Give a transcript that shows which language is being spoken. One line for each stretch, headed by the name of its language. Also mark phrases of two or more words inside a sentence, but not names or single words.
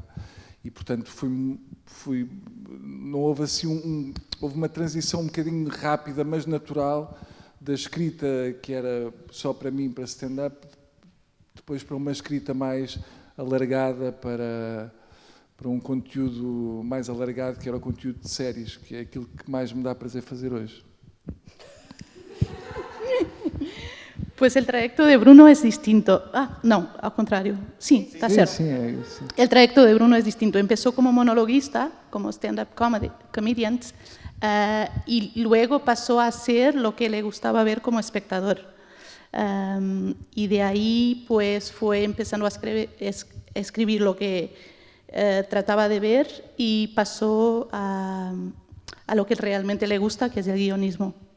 Portuguese: E, portanto, não houve assim houve uma transição um bocadinho rápida, mas natural, da escrita que era só para mim, para stand-up, depois para uma escrita mais alargada, para um conteúdo mais alargado, que era o conteúdo de séries, que é aquilo que mais me dá prazer fazer hoje.
Spanish: Pues el trayecto de Bruno es distinto. No, al contrario. Sí, está cierto.
Portuguese: Sim, é isso.
Spanish: El trayecto de Bruno es distinto. Empezó como monologuista, como
English: stand-up comedian,
Spanish: y luego pasó a hacer lo que le gustaba ver como espectador. Y de ahí pues fue empezando a escribir lo que trataba de ver y pasó a lo que realmente le gusta, que es el guionismo.